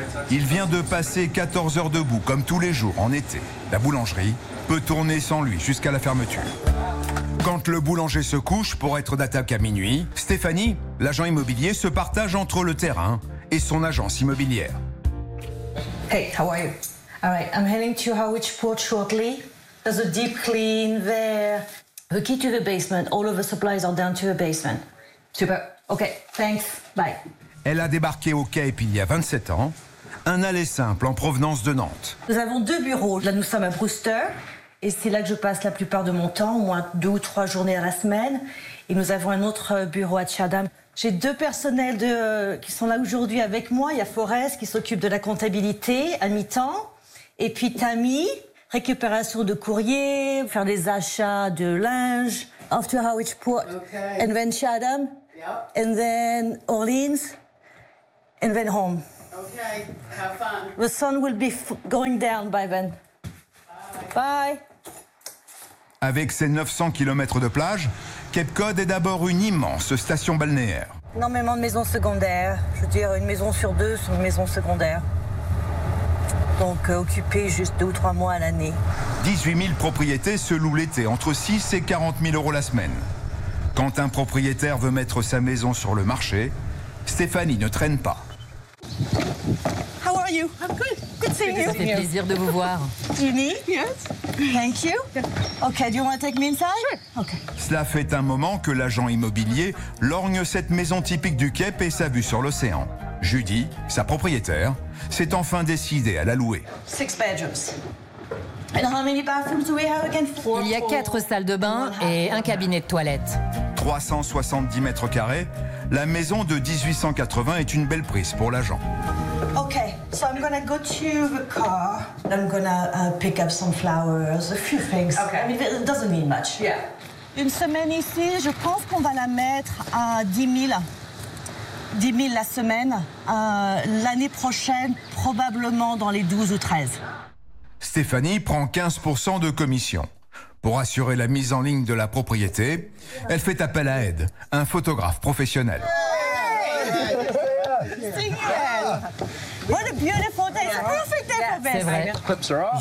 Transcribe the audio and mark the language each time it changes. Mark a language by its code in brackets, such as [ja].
[fr] Il vient de passer 14 heures debout, comme tous les jours en été. La boulangerie peut tourner sans lui jusqu'à la fermeture. Quand le boulanger se couche pour être d'attaque à minuit, Stéphanie, l'agent immobilier, se partage entre le terrain et son agence immobilière. [en] Hey, how are you? All right, I'm heading to Harwich Port shortly. There's a deep clean there. The key to the basement, all of the supplies are down to the basement. Super. Okay, thanks. Bye. [fr] Elle a débarqué au Cape il y a 27 ans, un aller simple en provenance de Nantes. Nous avons deux bureaux. Là, nous sommes à Brewster. Et c'est là que je passe la plupart de mon temps, au moins deux ou trois journées à la semaine. Et nous avons un autre bureau à Chatham. J'ai deux personnels qui sont là aujourd'hui avec moi. Il y a Forrest qui s'occupe de la comptabilité à mi-temps. Et puis Tammy, récupération de courrier, faire des achats de linge. [en] After Harwich Port, okay. And then Chatham, yep. And then Orleans, and then home. Okay, have fun. The sun will be going down by then. Bye. [fr] Avec ses 900 km de plage, Cape Cod est d'abord une immense station balnéaire. Énormément de maisons secondaires. Je veux dire, une maison sur deux sont des maisons secondaires. Donc, occupées juste deux ou trois mois à l'année. 18 000 propriétés se louent l'été, entre 6 et 40 000 euros la semaine. Quand un propriétaire veut mettre sa maison sur le marché, Stéphanie ne traîne pas. [en] How are you? I'm good. Good seeing you. [fr] Ça fait plaisir de vous voir. [en] Jenny? Yes. Thank you. Okay, do you want to take me inside? Sure. Okay. [fr] Cela fait un moment que l'agent immobilier lorgne cette maison typique du Cape et sa vue sur l'océan. Judy, sa propriétaire, s'est enfin décidée à la louer. [en] Six bedrooms. And how many bathrooms do we have again? Four. [fr] Il y a quatre salles de bain et un cabinet de toilette. 370 mètres carrés, la maison de 1880 est une belle prise pour l'agent. [en] Okay, so I'm gonna go to the car. And I'm gonna pick up some flowers, a few things. Okay. I mean, it doesn't mean much. Yeah. [fr] Une semaine ici, je pense qu'on va la mettre à 10 000. 10 000 la semaine. L'année prochaine, probablement dans les 12 ou 13. Stéphanie prend 15 % de commission. Pour assurer la mise en ligne de la propriété, elle fait appel à Ed, un photographe professionnel. [en] What a beautiful day! It's a perfect day for this.